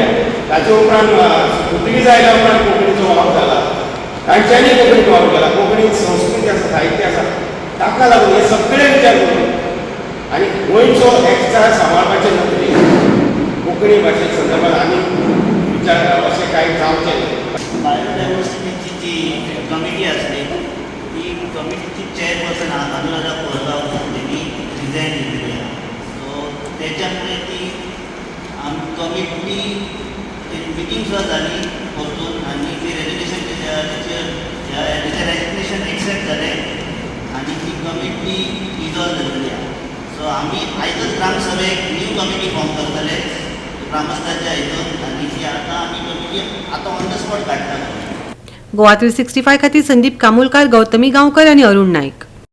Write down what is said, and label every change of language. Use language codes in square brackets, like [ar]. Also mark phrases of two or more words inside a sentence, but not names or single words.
[kok] ताचे उपरांत पुर्तुगीज आयल्या उपरांत कोंकणीचो वावर जाला, तांच्यांनी कोंकणीचो वावर केला. कोंकणींत संस्कृती आसा, साहित्य आसा, ताका लागून हे सगळे विचार करून आनी गोंयचो एकचार सांबाळपाचे नदरेन कोंकणी भाशे संदर्भात आमी विचार अशें कांय जावचें न्ही. [mr] बायोडायवर्सिटीची जी कमिटी असते ती कमिटीची चेअरपर्सन अनुराधा कोरगांवकर त्यांनी रिझाईन दिलेली आहे. सो त्याच्यामुळे ती [en] committee meeting [mr] सुद्धा झाली परतून आणि ते रेजोल्युशन त्याचे रेजिग्नेशन एक्सेप्ट झाले आणि ती कमिटी डिझॉल्व झालेली आहे. [kok] सो आम्ही आयजच ग्रामसभेक [en] new committee form [kok] करतले ग्रामस्थांच्या हितून आणि ती आता आम्ही कमिटी आता [en] on the spot [kok] काढता. गोवा 365 खातीर संदीप कामुलकार, गौतमी गांवकर आनी अरुण नायक.